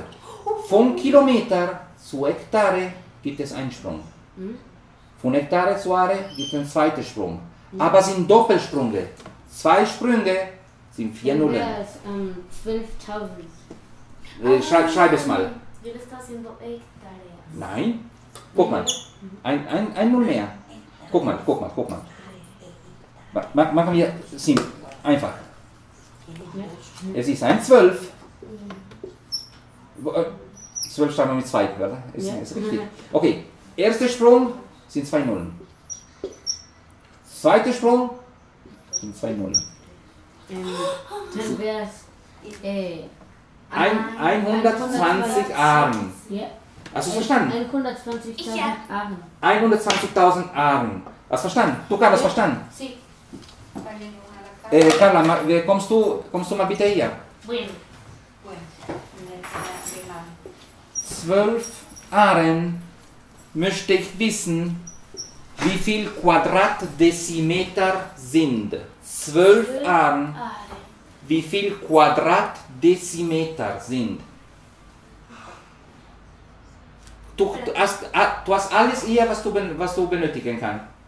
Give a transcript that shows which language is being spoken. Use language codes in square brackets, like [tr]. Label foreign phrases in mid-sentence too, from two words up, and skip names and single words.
[de] Von Kilometer zu Hektare gibt es einen Sprung. Von Hektare zu Are gibt es einen zweiten Sprung. Aber sind Doppelsprünge. 2 Sprünge sind 4 Nullen. Ja, 12.000. Schreib es mal. [es] Yo le estaba haciendo hectáreas. [de] Nein. Guck mal. Ein Null mehr. Guck mal. Machen wir simpel. Einfach. Es ist ein 12. 12 schreiben wir mit 2, oder? Ist richtig. Okay. Erster Sprung sind 2 Nullen. Zweiter Sprung sind 2 Nullen. Dann wäre es 120 Aren. ja, Hast du es verstanden? 120.000 Ja. Aren. 120.000 Aren. Hast du verstanden? Du hast das verstanden? [es] Sí. Vayan una a la casa. Carla, [de] kommst du mal bitte hier? [es] Bueno. Bueno, de nada. [de] 12 Aren möchte ich wissen, wie viel Quadratdezimeter sind. 12 Aren, wie viel Quadratdezimeter sind. Du hast alles hier, was du benötigen kannst.